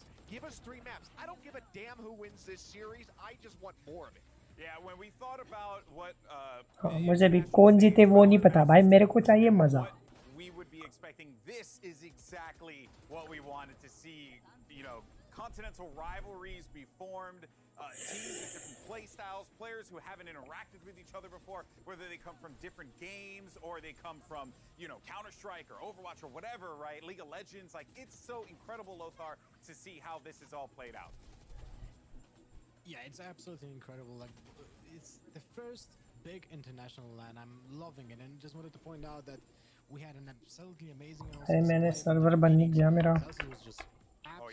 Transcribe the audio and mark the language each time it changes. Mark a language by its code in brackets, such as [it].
[en] Give us 3 maps. I don't give a damn who wins this series. I just want more of it. Yeah, when we thought about what [hi] हाँ मुझे भी कौन जीते वो नहीं पता भाई मेरे को चाहिए मजा [en] we would be expecting, this is exactly what we wanted to see. You know, continental rivalries be formed, teams with different play styles, players who haven't interacted with each other before, whether they come from different games or they come from, you know, Counter-Strike or Overwatch or whatever, right? League of Legends, like it's so incredible, Lothar, to see how this is all played out. Yeah, it's absolutely incredible. Like, it's the first big international LAN. I'm loving it, and just wanted to point out that we had an absolutely amazing. [hi] अरे मैंने server बन नहीं गया मेरा